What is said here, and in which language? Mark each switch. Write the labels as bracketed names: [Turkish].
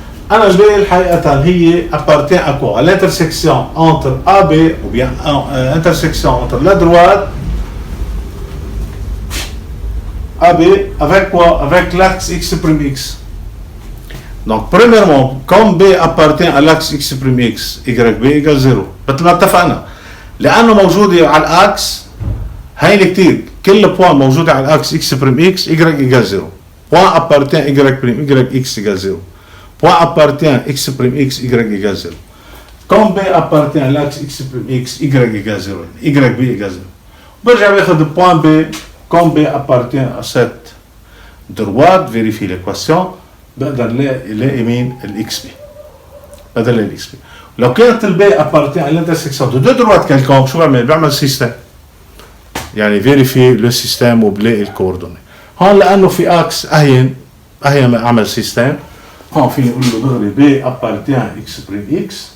[French] أنا B الحقيقة هي appartient à quoi? À l'intersection entre AB ou bien intersection entre la droite AB avec quoi? Avec l'axe X'. Donc premièrement, comme B appartient à l'axe X', YB égale 0. [Arabic] مثل ما اتفقنا. لأنه موجودة على الأكس هيني كتير. كل بوان موجودة على الأكس X', [French] Y égale 0. Point appartient X égale 0. Point appartient X', Y égale 0. Comme B appartient à l'axe X', Y égale 0. YB égale 0. [Arabic] برجع باخد [French] point B. Comme B appartient à cette droite, vérifie l'équation. [Arabic] بقدر الاقي مين الاكس بي. بقدر الاقي الاكس بي. لو كانت البي [French] appartient à l'intersection de deux droites quelconques [Arabic] شو بعمل؟ بعمل سيستم. يعني فيريفي لو سيستم وبلاقي الكوردوني. هون لانه في اكس اهين ما اعمل سيستم. هون فيني اقول له دغري بي appartient X'.